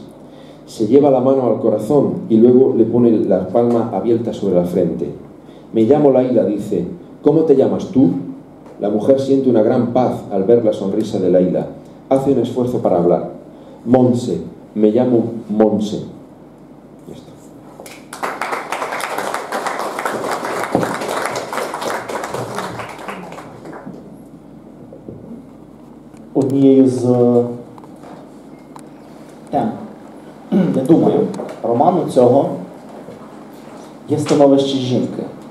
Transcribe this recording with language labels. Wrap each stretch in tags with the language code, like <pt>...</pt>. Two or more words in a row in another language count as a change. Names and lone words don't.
<es>Se lleva la mano al corazón y luego le pone la palma abierta sobre la frente. «Me llamo Laila», dice. «¿Cómo te llamas tú?» La mujer siente una gran paz al ver la sonrisa de Laila. Hace un esfuerzo para hablar. «Monse, me llamo Monse». Ya está.</es> <uk>Однією з тем, я думаю, роману цього є становище жінки.</uk>